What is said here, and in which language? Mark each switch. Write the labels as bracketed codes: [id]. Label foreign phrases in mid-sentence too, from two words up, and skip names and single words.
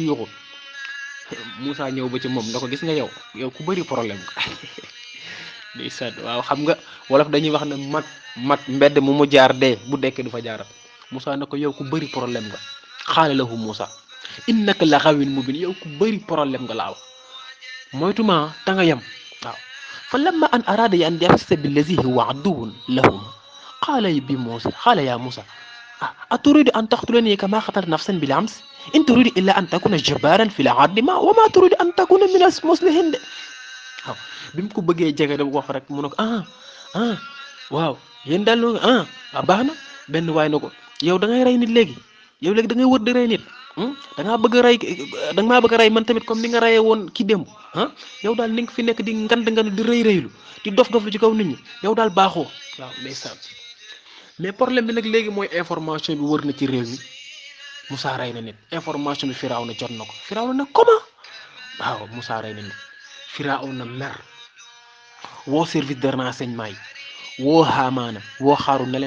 [wo] Moussa ñëw ba ci moom da ko gis nga yow ku bëri problème nga ndeysaan waaw xam nga wolof dañuy wax ne mag mbedd mu jaar dee bu dekkee du fa jaarat Moussa na ko yow ku bëri problème nga [ar] قال له موسى إنك لغوي مبين [wo] yow ku bëri problème nga laa wax moytuma ta nga yem waaw [ar] فلما أن أراد أن يبطش بالذي هو عدو لهم قال يا موسى أتريد أن تقتلني كما قتلت نفسا بالأمس إن تريد إلا أن تكون جبارا في الأرض وما تريد أن تكون من المصلحين [wo] de waaw bi mu ko bëggee jege da wax rek mu ne ko waaw yéen daal baax na benn waay na ko yow da ngay rey nit léegi da ngay wër di rey nit da ngaa bëgg a rey da nga maa bëgg a rey man tamit comme ni nga reyee woon ki démb yow daal ni nga fi nekk di ngand di rëylu di dof lu ci kaw nit ñi yow daal baaxoo waaw ndeysaan [fr] mais problème [wo] bi nag léegi mooy information bi wër na ci réew mi Moussa rey na nit information bi Firawna jot na ko Firawna nag comment waaw Moussa rey na nit Firawna mer woo [fr] service de renseignement [wo] yi woo Haamaana woo Xaaru ne